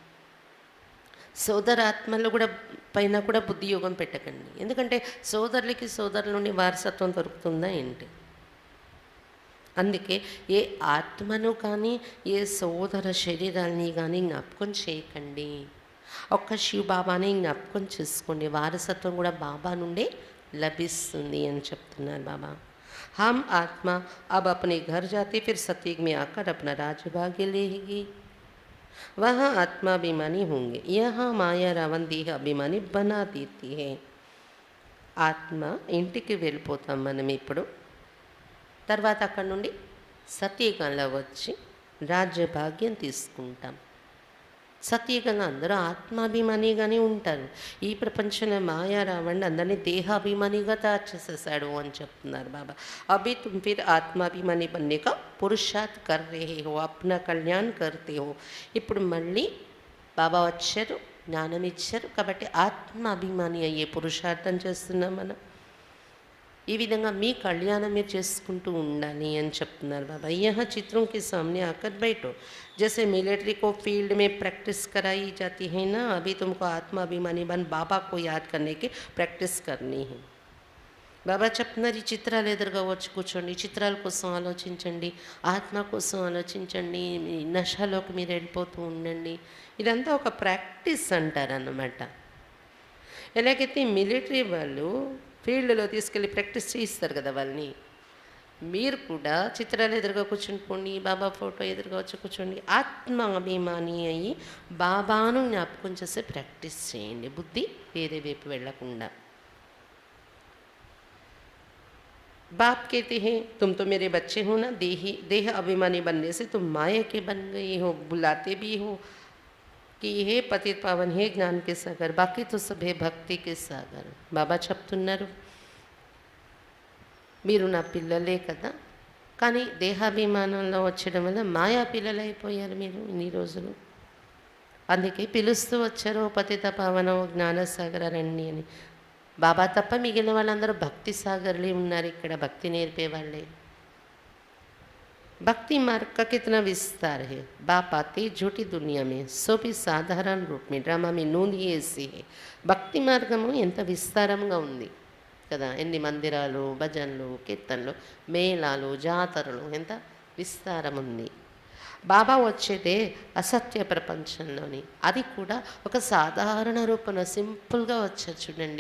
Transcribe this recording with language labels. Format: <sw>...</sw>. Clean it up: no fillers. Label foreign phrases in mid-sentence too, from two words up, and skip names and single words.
<te>సోదరాత్మలు కూడా పైన కూడా బుద్ధియోగం పెట్టకండి, ఎందుకంటే సోదరులకి సోదరుల నుండి వారసత్వం దొరుకుతుందా ఏంటి? అందుకే ఏ ఆత్మను కానీ ఏ సోదర శరీరాన్ని కానీ జ్ఞాపకం చేయకండి। ఒక్క శివ బాబాని జ్ఞాపకం చేసుకోండి, వారసత్వం కూడా బాబా నుండే లభిస్తుంది అని చెప్తున్నారు బాబా।</te> <hi>हम आत्मा अब अपने घर जाते फिर सतयुग में आकर अपना राज्यभाग्य लेगी। वहाँ आत्मा अभिमानी होंगे, यहाँ माया रावण देह अभिमानी बना देती है।</hi> <te>ఆత్మ ఇంటికి వెళ్ళిపోతాం మనం ఇప్పుడు। తర్వాత అక్కడ నుండి సత్యయుగంలో వచ్చి రాజ్యభాగ్యం తీసుకుంటాం। సత్యయుగంగా అందరూ ఆత్మాభిమానిగానే ఉంటారు। ఈ ప్రపంచంలో మాయా రావణ్ అందరినీ దేహాభిమానిగా తయారు చేసేసాడు అని చెప్తున్నారు బాబా।</te> <hi>अभी तुम फिर आत्माभिमानी बनने का पुरुषार्थ कर रहे हो, अपना कल्याण करते हो।</hi> <te>ఇప్పుడు మళ్ళీ బాబా వచ్చారు, జ్ఞానం ఇచ్చారు కాబట్టి ఆత్మాభిమాని అయ్యే పురుషార్థం చేస్తున్నాం మనం। ఈ విధంగా మీ కళ్యాణం మీరు చేసుకుంటూ ఉండాలి అని చెప్తున్నారు బాబా।</te> <hi>यहाँ चित्रों के सामने आकर बैठो। जैसे मिलिट्री को फील्ड में प्रैक्टिस कराई जाती है ना, अभी तुमको आत्मा अभिमानी बन बाबा को याद करने की प्रैक्टिस करनी है।</hi> <te>బాబా చెప్తున్నారు ఈ చిత్రాలు ఎదురుగా వచ్చి కూర్చోండి, చిత్రాల కోసం ఆలోచించండి, ఆత్మ కోసం ఆలోచించండి, నషలోకి మీరు వెళ్ళిపోతూ ఉండండి। ఇదంతా ఒక ప్రాక్టీస్ అంటారన్నమాట। ఎలాగైతే మిలిటరీ వాళ్ళు ఫీల్డ్లో తీసుకెళ్ళి ప్రాక్టీస్ చేయిస్తారు కదా వాళ్ళని, మీరు కూడా చిత్రాలు ఎదురుగా కూర్చుంటుకోండి, బాబా ఫోటో ఎదురుగా వచ్చి కూర్చోండి, ఆత్మ అభిమాని అయ్యి బాబాను జ్ఞాపకం చేసి ప్రాక్టీస్ చేయండి, బుద్ధి వేరే వైపు వెళ్ళకుండా।</te> <hi>बाप कहते हैं तुम तो मेरे बच्चे हो ना, देह अभिमानी बनने से तुम माया के बन गए हो। बुलाते भी हो कि हे पतित पावन, हे ज्ञान के सागर, बाकी तो सब है भक्ति के सागर।</hi> <te>బాబా చెప్తున్నారు మీరు నా పిల్లలే కదా, కానీ దేహాభిమానంలో వచ్చడం వల్ల మాయా పిల్లలు అయిపోయారు మీరు ఇన్ని రోజులు। అందుకే పిలుస్తూ వచ్చారు పతిత పావన జ్ఞానసాగర రండి అని। బాబా తప్ప మిగిలిన వాళ్ళందరూ భక్తి సాగర్లే ఉన్నారు ఇక్కడ, భక్తి నేర్పే వాళ్ళే।</te> <hi>भक्ति मार्ग का कितना विस्तार है। बाप आते झूठी दुनिया में, सो भी साधारण रूप में, ड्रामा में नूंद ही ऐसी है।</hi> <te>భక్తి మార్గము ఎంత విస్తారంగా ఉంది కదా, ఎన్ని మందిరాలు, భజనలు, కీర్తనలు, మేళాలు, జాతరలు, ఎంత విస్తారం ఉంది। బాబా వచ్చేదే అసత్య ప్రపంచంలోని, అది కూడా ఒక సాధారణ రూపంలో సింపుల్గా వచ్చారు చూడండి.</te>